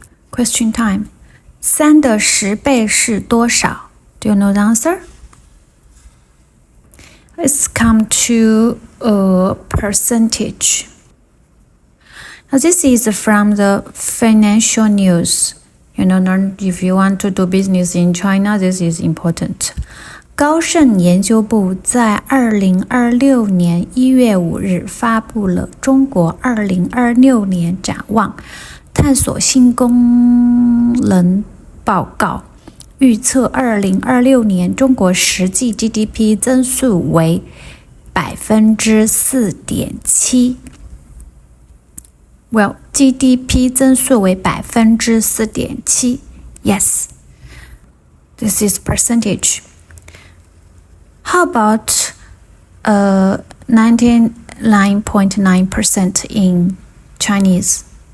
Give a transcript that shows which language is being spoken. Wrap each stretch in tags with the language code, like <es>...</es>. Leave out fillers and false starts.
<en>Question time.</en> <zh>3的10倍是多少?</zh> <en>Do you know the answer? Let's come to percentage. Now this is from the financial news. You know, if you want to do business in China, this is important.</en> <zh>高盛研究部在2026年1月5日发布了中国2026年展望探索新功能报告，预测2026年中国实际 GDP 增速为 4.7%。</zh> <en>Well, GDP</en> <zh>增速为</zh> <en>4.7%. Yes, this is percentage. How about 99.9% in Chinese?</en>